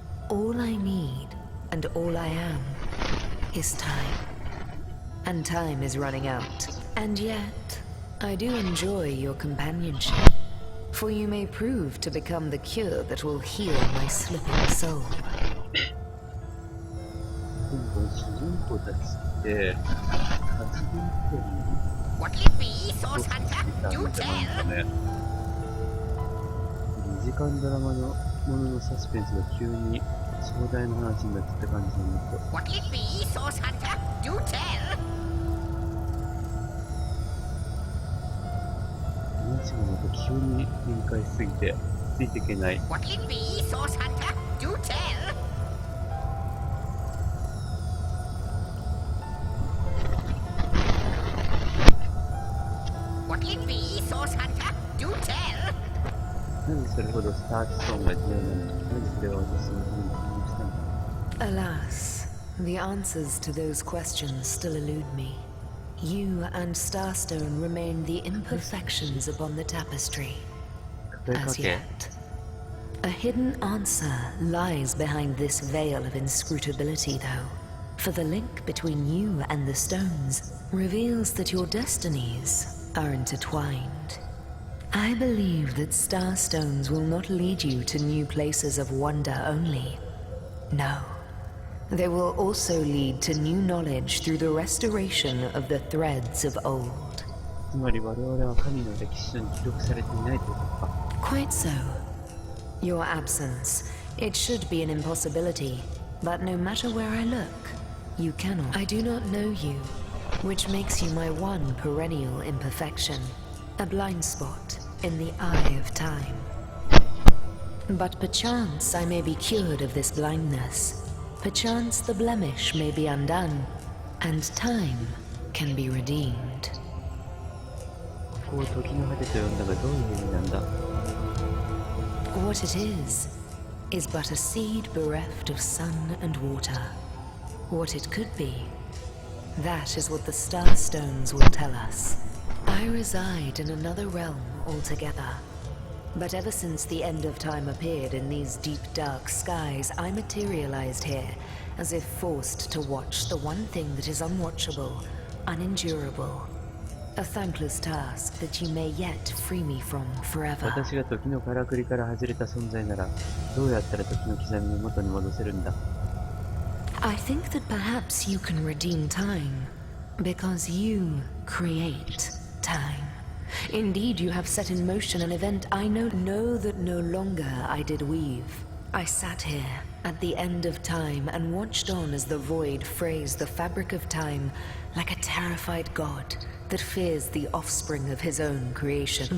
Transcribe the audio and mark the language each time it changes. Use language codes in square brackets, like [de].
[en] All I need and all I am is time. And time is running out. And yet, I do enjoy your companionship. For you may prove to become the cure that will heal my slipping soul. [ja] 主人公たちって、初見プレイ [en] What will it be, Source Hunter? Do tell! [ja] 2時間ドラマのもののサスペンスが急に壮大な話になってた感じになると。 [en] What will it be, Source Hunter? Do tell! [ja] 話がまた急に展開しすぎてついていけない。 [en] What will it be, Source Hunter? Do tell! What will it be, Source Hunter? Do tell! [ja] なぜそれほどスタートソンが重要なのか、なぜそれは私の目に気にしたのか。 [en] Alas, the answers to those questions still elude me. You and Starstone remain the imperfections upon the tapestry. As yet. A hidden answer lies behind this veil of inscrutability, though. For the link between you and the stones reveals that your destinies are intertwined. I believe that Starstones will not lead you to new places of wonder only. No. They will also lead to new knowledge through the restoration of the threads of old. [ja] つまり我々は神の歴史書に記録されていないということか。 [en] Quite so. Your absence, it should be an impossibility, but no matter where I look, you cannot. I do not know you, which makes you my one perennial imperfection, a blind spot in the eye of time. But perchance I may be cured of this blindness. Perchance the blemish may be undone, and time can be redeemed. [ja] ここを時の果てと呼んだがどういう意味なんだ？ [en] What it is but a seed bereft of sun and water. What it could be, that is what the Starstones will tell us. I reside in another realm altogether. But ever since the end of time appeared in these deep dark skies, I materialized here, as if forced to watch the one thing that is unwatchable, unendurable. A thankless task that you may yet free me from forever. [ja] 私が時のからくりから外れた存在なら、どうやったら時の刻みを元に戻せるんだ？ [en] I think that perhaps you can redeem time, because you create time. Indeed, you have set in motion an event I know that no longer I did weave. I sat here at the end of time and watched on as the void frays the fabric of time like a terrified god that fears the offspring of his own creation.